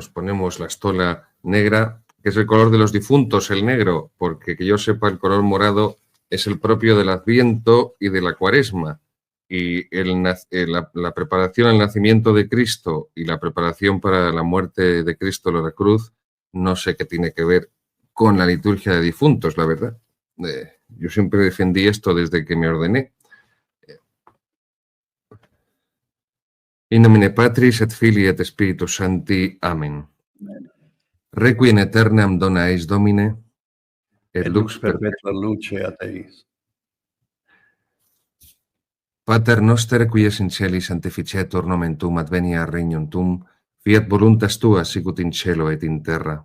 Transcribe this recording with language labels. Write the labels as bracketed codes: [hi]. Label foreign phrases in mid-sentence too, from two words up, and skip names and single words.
[es] Nos ponemos la estola negra, que es el color de los difuntos, el negro, porque que yo sepa, el color morado es el propio del Adviento y de la Cuaresma. Y la preparación al nacimiento de Cristo y la preparación para la muerte de Cristo en la cruz, no sé qué tiene que ver con la liturgia de difuntos, la verdad. Yo siempre defendí esto desde que me ordené. [la] In nomine Patris et Filii et Spiritus Sancti. Amen. Requiem aeternam dona eis Domine, et lux perpetua luce a Teis. Pater noster, qui es in celi, sanctificetur nomen tuum, adveniat regnum tuum, fiat voluntas tua, sicut in cielo et in terra.